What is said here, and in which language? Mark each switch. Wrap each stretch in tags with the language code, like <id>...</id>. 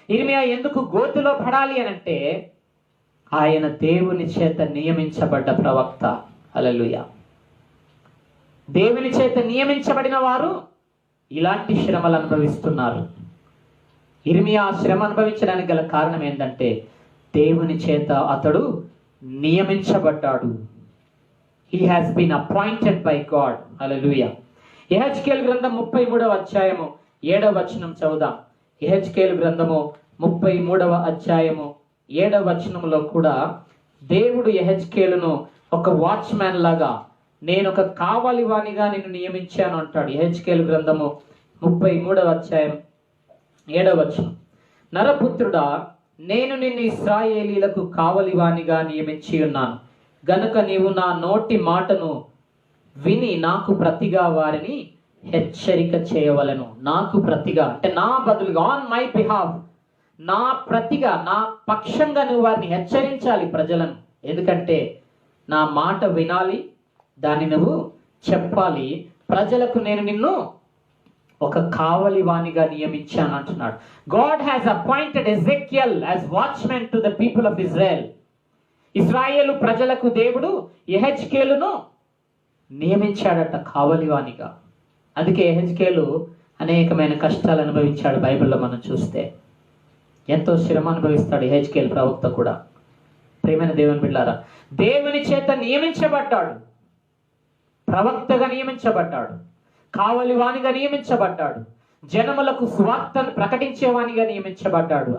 <te>ఇర్మియా ఎందుకు గోతిలో పడాలి అని అంటే, ఆయన దేవుని చేత నియమించబడ్డ ప్రవక్త. హల్లెలూయా. దేవుని చేత నియమించబడిన వారు ఇలాంటి శ్రమలు అనుభవిస్తున్నారు. ఇర్మియా శ్రమ అనుభవించడానికి గల కారణం ఏంటంటే, దేవుని చేత అతడు నియమించబడ్డాడు.</te> <en>He has been appointed by God. Hallelujah.</en> <te>యెహెజ్కేలు గ్రంథం 33వ అధ్యాయము 7వ వచనం చదువుదాం. యెహెజ్కేలు గ్రంథము 33వ అధ్యాయము 7వ వచనంలో కూడా దేవుడు యెహెజ్కేలును ఒక వాచ్మ్యాన్ లాగా, నేను ఒక కావలివానిగా నిన్ను నియమించాను అంటాడు. యెహెజ్కేలు గ్రంథము 33వ అధ్యాయం 7వ వచనం, నరపుత్రుడా, నేను నిన్ను ఇశ్రాయేలీలకు కావలివానిగా నియమించి ఉన్నాను గనుక నీవు నా నోటి మాటను విని నాకు ప్రతిగా వారిని హెచ్చరిక చేయవలెను. నాకు ప్రతిగా అంటే నా బదులుగా,</te> <en>on my behalf,</en> <te>నా ప్రతిగా, నా పక్షంగా నువ్వు వారిని హెచ్చరించాలి ప్రజలను. ఎందుకంటే నా మాట వినాలి, దాన్ని నువ్వు చెప్పాలి. ప్రజలకు నేను నిన్ను ఒక కావలి వానిగా నియమించాను అంటున్నాడు.</te> <en>God has appointed Ezekiel as watchman to the people of Israel.</en> <te>ఇశ్రాయేలు ప్రజలకు దేవుడు యెహెజ్కేలును నియమించాడట కావలివానిగా. అందుకే యెహెజ్కేలు అనేకమైన కష్టాలు అనుభవించాడు. బైబిల్లో మనం చూస్తే ఎంతో శ్రమ అనుభవిస్తాడు యెహెజ్కేలు ప్రవక్త కూడా. ప్రియమైన దేవుని బిడ్డలారా, దేవుని చేత నియమించబడ్డాడు, ప్రవక్తగా నియమించబడ్డాడు, కావలివానిగా నియమించబడ్డాడు, జనములకు సువార్తను ప్రకటించేవానిగా నియమించబడ్డాడు.</te>